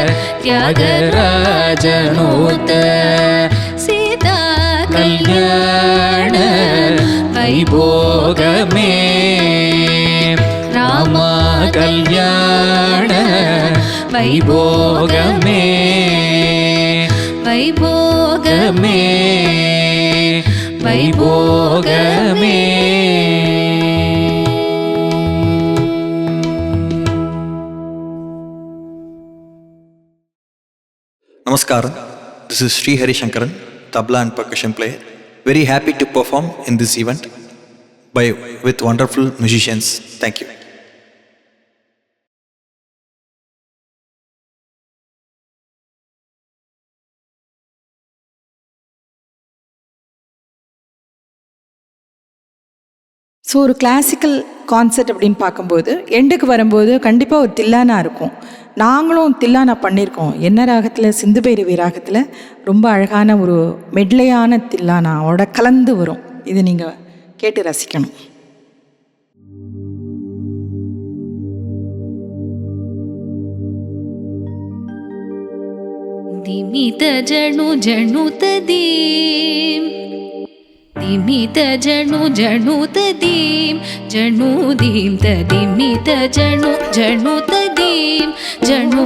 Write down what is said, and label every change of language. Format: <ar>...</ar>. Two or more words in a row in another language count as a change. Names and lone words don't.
<te>త్యాగరాజనుత సీతా కల్యాణ వైభోగమే రామా కల్యాణ వైభోగమే వైభోగమే వైభోగమే</te> <en>Namaskaram. This is Sri Hari Shankaran, tabla and percussion player. Very happy to perform in this event with wonderful musicians. Thank you.</en> <ta>ஸோ ஒரு</ta> <en>classical concept</en> <ta>அப்படின்னு பார்க்கும்போது எண்டுக்கு வரும்போது கண்டிப்பாக ஒரு தில்லானா இருக்கும். நாங்களும் தில்லானா பண்ணியிருக்கோம். என்ன ராகத்தில்? சிந்து பைரவி ராகத்தில் ரொம்ப அழகான ஒரு மெட்லையான தில்லானாவோட கலந்து வரும். இது நீங்கள் கேட்டு ரசிக்கணும். दिमित जणु जणुत दीम दिमित जणु जणुत दीम जणु दीम तदिमित जणु जणुत दीम जणु</ta>